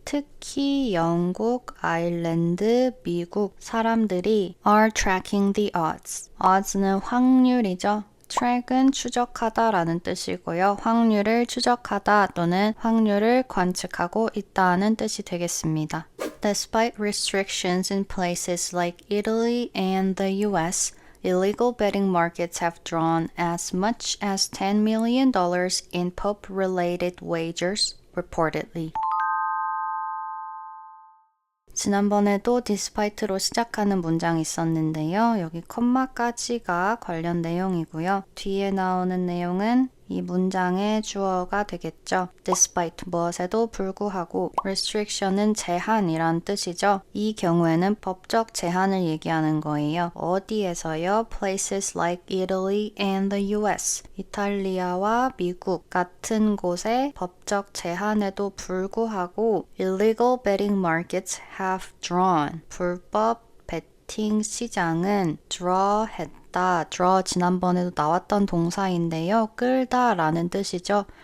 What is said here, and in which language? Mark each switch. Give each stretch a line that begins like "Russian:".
Korean: 특히 영국, 아일랜드, 미국 사람들이
English: are tracking the odds.
Korean: odds는 확률이죠. track은 추적하다 라는 뜻이고요. 확률을 추적하다 또는 확률을 관측하고 있다는 뜻이 되겠습니다.
English: Despite restrictions in places like Italy and the US, illegal betting markets have drawn as much as $10 million in Pope-related wagers, reportedly.
Korean: 지난번에도 despite로 시작하는 문장이 있었는데요. 여기 컴마까지가 관련 내용이고요. 뒤에 나오는 내용은 이 문장의 주어가 되겠죠. Despite 무엇에도 불구하고 restriction은 제한이란 뜻이죠. 이 경우에는 법적 제한을 얘기하는 거예요. 어디에서요?
English: Places like Italy and the US.
Korean: 이탈리아와 미국 같은 곳에 법적 제한에도 불구하고
English: illegal betting markets have drawn.
Korean: 불법 베팅 시장은 draw 했다. draw 지난번에도 나왔던 동사인데요. 끌다 라는 뜻이죠.